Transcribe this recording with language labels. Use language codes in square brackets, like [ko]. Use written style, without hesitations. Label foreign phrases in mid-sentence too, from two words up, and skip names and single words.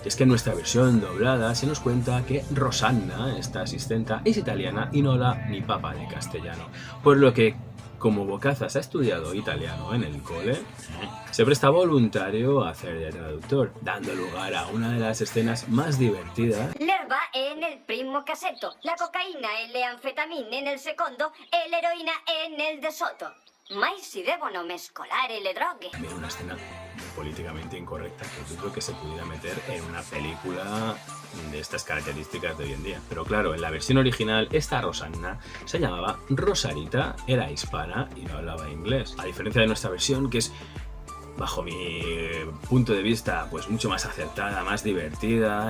[es] Y es que en nuestra versión doblada se nos cuenta que Rosanna, esta asistenta, es italiana y no habla ni papa de castellano, por lo que como Bocazas ha estudiado italiano en el cole, se presta voluntario a hacer de traductor, dando lugar a una de las escenas más divertidas. [it] L'erba è nel primo cassetto, la cocaina e le anfetamine nel secondo e l'eroina è nel de sotto. Mai si devono mescolare le droghe. [es] También una escena políticamente incorrecta que dudo que se pudiera meter en una película de estas características de hoy en día. Pero claro, en la versión original, esta Rosanna se llamaba Rosarita, era hispana y no hablaba inglés. A diferencia de nuestra versión, que es, bajo mi punto de vista, pues mucho más acertada, más divertida.